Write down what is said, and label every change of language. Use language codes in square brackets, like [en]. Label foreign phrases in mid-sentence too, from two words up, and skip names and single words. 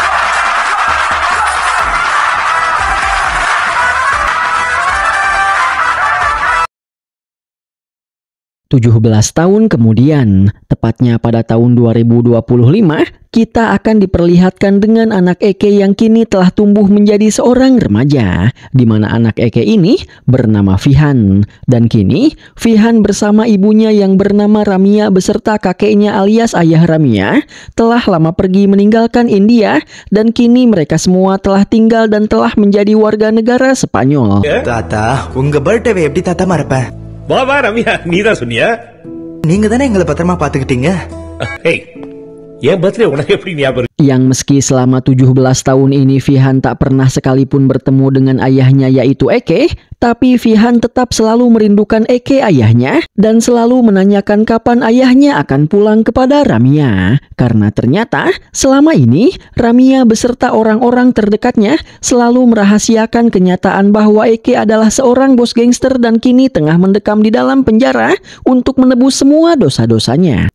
[id] 17 tahun kemudian, tepatnya pada tahun 2025, kita akan diperlihatkan dengan anak Eke yang kini telah tumbuh menjadi seorang remaja, di mana anak Eke ini bernama Vihan. Dan kini, Vihan bersama ibunya yang bernama Ramia beserta kakeknya alias ayah Ramia telah lama pergi meninggalkan India, dan kini mereka semua telah tinggal dan telah menjadi warga negara Spanyol. [ta] தாத்தா, உங்க birthday எப்படி தாத்தா மறப்ப? வா ரம்யா, நீதான் சொன்னியா? நீங்க தானே எங்களை பத்திரமா பாத்துக்கிட்டீங்க. என் பர்த்டே உனக்கு எப்படி ஞாபகம்? [id] Yang meski selama 17 tahun ini Vihan tak pernah sekalipun bertemu dengan ayahnya yaitu Eke, tapi Fihan tetap selalu merindukan Eke ayahnya dan selalu menanyakan kapan ayahnya akan pulang kepada Ramia. Karena ternyata selama ini Ramia beserta orang-orang terdekatnya selalu merahasiakan kenyataan bahwa Eke adalah seorang bos gangster dan kini tengah mendekam di dalam penjara untuk menebus semua dosa-dosanya.